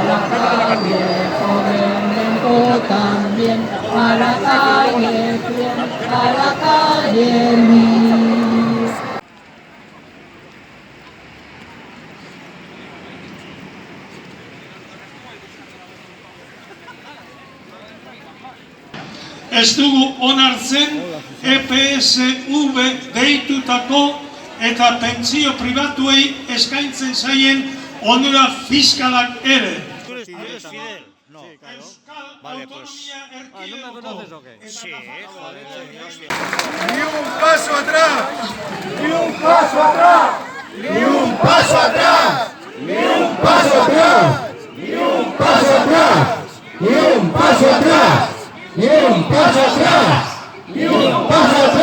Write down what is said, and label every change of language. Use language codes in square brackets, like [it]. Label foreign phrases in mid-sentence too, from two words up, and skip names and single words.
[es] calle, joven, tú también, a la calle, a la calle, mi. [eu] Ez dugu onartzen EPSV deitutako eta pentsio pribatuei eskaintzen zaien onura fiskalak ere. [es] No. [eu] Euskal [es] Vale, pues. [eu] Autonomia [es] ¿No me conoces o qué? Sí, joder, ¡Ni un paso atrás! ¡Ni un paso atrás! ¡Ni un paso atrás! ¡Ni un paso atrás! ¡Ni un paso atrás! ¡Ni un paso atrás! ¡Ni un paso atrás! ¡Ni un paso